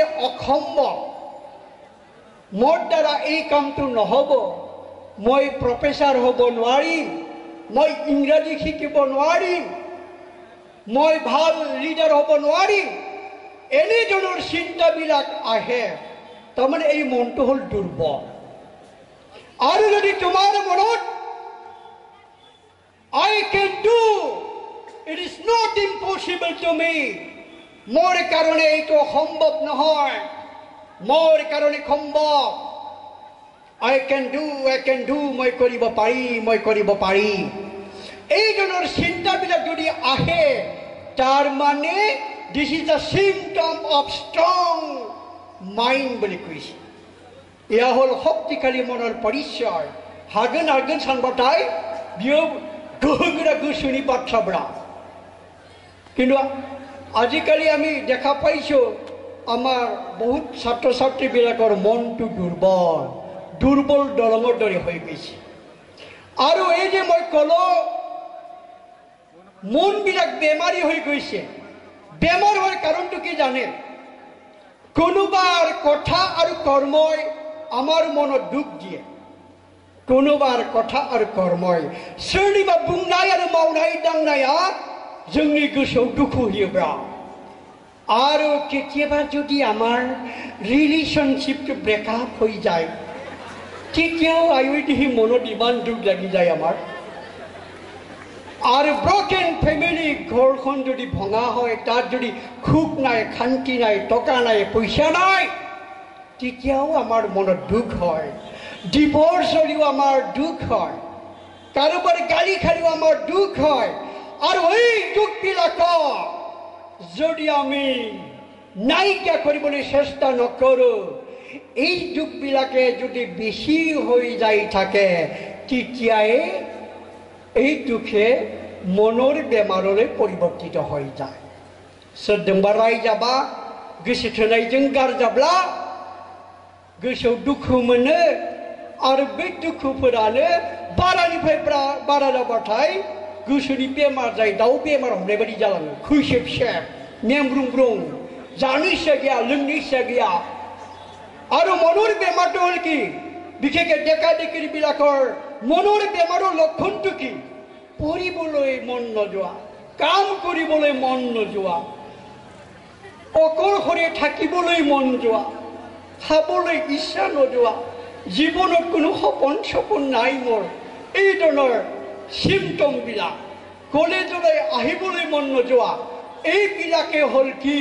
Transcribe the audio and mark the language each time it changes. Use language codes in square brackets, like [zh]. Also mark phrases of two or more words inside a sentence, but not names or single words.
[as] অসম্ভৱ, মোৰ দ্বাৰা এই কামটো নহ'ব, মই প্ৰফেচাৰ হ'ব নোৱাৰিম, মই ইংৰাজী শিকিব নোৱাৰিম, মই ভাল লিডাৰ হ'ব নোৱাৰিম, এনেধৰণৰ চিন্তাবিলাক আহে, তাৰমানে এই মনটো হ'ল দুৰ্বল। আৰু যদি তোমাৰ মনত [en] I can do, it is not impossible to me, [as] মোৰ কাৰণে এইটো সম্ভৱ নহয়, মোৰ কাৰণে সম্ভৱ, [en] I can do, [as] মই কৰিব পাৰিম, এই ধৰণৰ চিন্তাবিলাক যদি আহে, তাৰ মানে [en] this is a symptom of strong mind [as] বুলি কৈছে। এয়া হ'ল শক্তিশালী মনৰ পৰিচয়। [brx] হাগোন সানবাथाय बियो गोहोगोरा गोसोनि बाथ्राब्रा। [as] কিন্তু আজিকালি আমি দেখা পাইছোঁ আমাৰ বহুত ছাত্ৰ ছাত্ৰীবিলাকৰ মনটো দুৰ্বল দলঙৰ দৰে হৈ গৈছে। আৰু এই যে মই ক'লোঁ মনবিলাক বেমাৰী হৈ গৈছে, বেমাৰ হোৱাৰ কাৰণটো কি জানে? কোনোবাৰ কথা আৰু কৰ্মই আমাৰ মনত দুখ দিয়ে, কোনোবাৰ কথা আৰু কৰ্মই [brx] सोरनिबा बुंनाय आरो मावनाय दांनाया जोंनि गोसोआव दुखु होयोब्ला आरो [as] কেতিয়াবা যদি আমাৰ ৰিলেশ্বনশ্বিপটো ব্ৰেকআপ হৈ যায়, তেতিয়াও আয়ুদিহি মনত ইমান দুখ লাগি যায় আমাৰ। আৰু ব্ৰকেন ফেমিলি ঘৰখন যদি ভঙা হয়, তাত যদি সুখ নাই, শান্তি নাই, টকা নাই, পইচা নাই, তেতিয়াও আমাৰ মনত দুখ হয়। ডিভোর্স হলেও আমার দুখ হয়, কারোবার গালি খালেও আমার দুখ হয়। আর ওই দুখবিলাক যদি আমি নাইকিয়া কৰিবলৈ চেষ্টা নকৰোঁ, এই দুখবিলাকে যদি বেছি হৈ যাই থাকে, তেতিয়াই এই দুখে মনৰ বেমাৰলৈ পৰিৱৰ্তিত হৈ যায়। [brx] सोरजोंबा रायजाबा गोसो थोनायजों गारजाब्ला गोसोआव दुखु मोनो, आरो बे दुखुफोरानो बारानिफ्राय बारा जाबाथाय गोसोनि बेमार जायो, दाउ बेमार हमनाय बायदि जालाङो, खैसेब मेंब्रुंब्रुं, जानो इच्छा गैया, लोंनो इच्छा गैया। [as] আৰু মনৰ বেমাৰটো হ'ল কি? বিশেষকৈ ডেকা ডেকিবিলাকৰ মনৰ বেমাৰৰ লক্ষণটো কি? পঢ়িবলৈ মন নোযোৱা, কাম কৰিবলৈ মন নোযোৱা, অকলশৰে থাকিবলৈ মন যোৱা, খাবলৈ ইচ্ছা নোযোৱা, জীৱনত কোনো সপোন নাই মোৰ, এই ধৰণৰ চিমটমবিলাক, কলেজলৈ আহিবলৈ মন নোযোৱা, এইবিলাকে হ'ল কি?